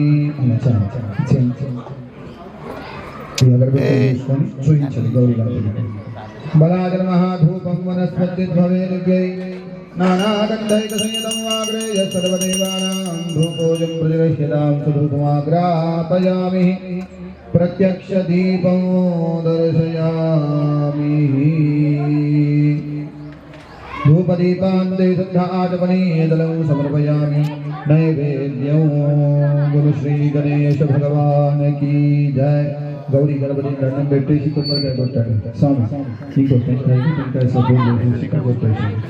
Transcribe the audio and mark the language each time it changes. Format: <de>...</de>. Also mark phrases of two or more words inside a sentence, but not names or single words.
<sa>बलाय नमः धूपं वनस्पतिर्भवेद्वै नानागन्धैकसंयुतं वाग्रेय सर्वदेवानां धूपोऽयं प्रतिगृह्यतां सुधूपमाग्रापयामि प्रत्यक्षदीपं दर्शयामि धूपदीपान्ते श्रद्धाचपनीयदलं समर्पयामि नैवेद्यं</sa> <hi>गुरु श्री गणेश भगवान की जय गौरी गणपति</hi> <te>దండం పెట్టేసి కొబ్బరికాయ కొట్టాడు స్వామి ఇంకో టెంకాయ సపోర్ట్ చేసి కొట్టాడు</te>